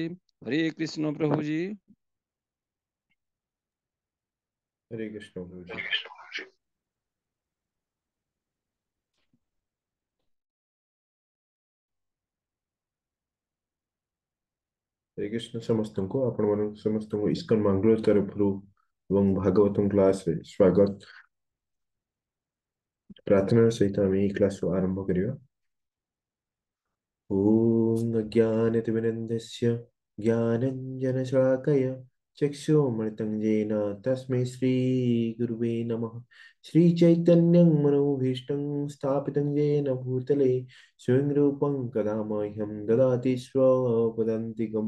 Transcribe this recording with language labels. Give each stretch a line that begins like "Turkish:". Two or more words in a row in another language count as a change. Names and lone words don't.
Odia: हरे कृष्ण प्रभु जी। हरे कृष्ण प्रभु जी। हरे कृष्ण समस्तଙ୍କୁ ଆପଣମାନଙ୍କୁ ସମସ୍ତଙ୍କୁ ଇସ୍କନ ମାଙ୍ଗଲୋର ତରଫରୁ ଏବଂ ଭାଗବତम କ୍ଲାସରେ ସ୍ୱାଗତ। ପ୍ରାର୍ଥନାର ସହିତ ଆମେ ଏହି କ୍ଲାସକୁ ଆରମ୍ଭ କରିବା।
Sanskrit: ॐ अज्ञानतिमिरन्धस्य ज्ञानञ्जनशलाकया चक्षुरुन्मिलितं येन तस्मै श्रीगुरुवे नमः। श्रीचैतन्यं मनोभीष्टं स्थापितं येन भूतले स्वयं रूपं कदा मह्यं ददाति स्वपदान्तिकं।